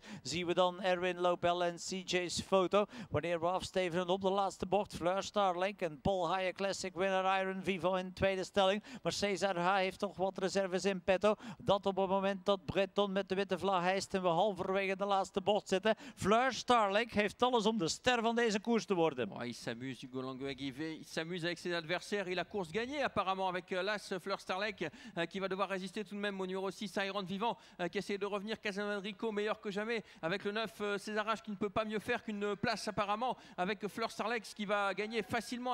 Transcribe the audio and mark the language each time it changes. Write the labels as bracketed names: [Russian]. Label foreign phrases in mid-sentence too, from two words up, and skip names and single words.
[Dutch] Zien we dan Erwin Lobel en CJ's foto. Wanneer we afstevenen op de laatste bocht. Fleur Starlake en Paul Haye Classic winnaar Iron Vivant in tweede stelling. Maar César H heeft toch wat reserves in petto. Dat op het moment dat Breton met de witte vlag hijst en we halverwege de laatste bocht zitten. Fleur Starlake heeft alles om de ster van deze koers te worden. [French] Oh, il s'amuse, Hugo Langeweg, il s'amuse avec ses adversaires. Il a course gagnée apparemment avec l'As Fleur Starlake qui va devoir résister tout de même au numéro 6 Iron Vivant qui essaie de revenir. Casanovadrico meilleur que jamais avec le 9 César H qui ne peut pas mieux faire qu'une place apparemment avec Fleur Starlake qui va gagner facilement.